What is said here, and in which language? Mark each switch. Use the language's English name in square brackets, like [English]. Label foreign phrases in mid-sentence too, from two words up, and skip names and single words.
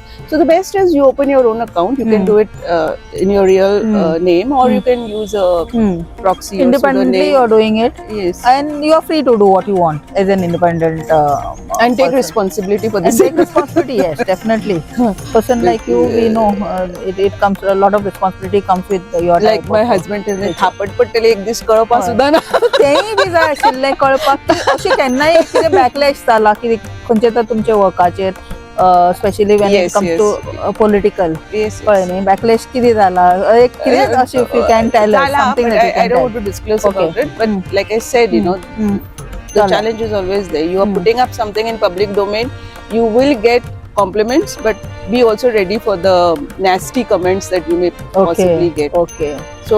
[English] So the best is you open your own account. You can do it in your real name, or you can use a proxy. Independently, or you're doing it. Yes. And you are free to do what you want as an independent And take person. responsibility for And this. take responsibility. Yes, definitely. Person like you, we know it comes, a lot of responsibility comes with your Like type my of- husband tells me, [Konkani] "Thapad पटेल एक दिस कळपा सुद्धा ना." तेही बी जाय आशिल्लें कळपाक की अशें केन्नाय कितें बॅकलॅश जाला की खंयचे तर तुमच्या वर्काचेर, [English] specially when it Yes, कम्स yes. to political, Yes. [Konkani] कळ्ळें न्ही, बॅकलॅश कितें जाला, एक कितें अशें [English] if you can tell something but I don't want to disclose about it. But like I said, the challenge is always there. You are putting up something in public domain. You will get compliments, but be also ready for the nasty comments that you may possibly get. Okay. So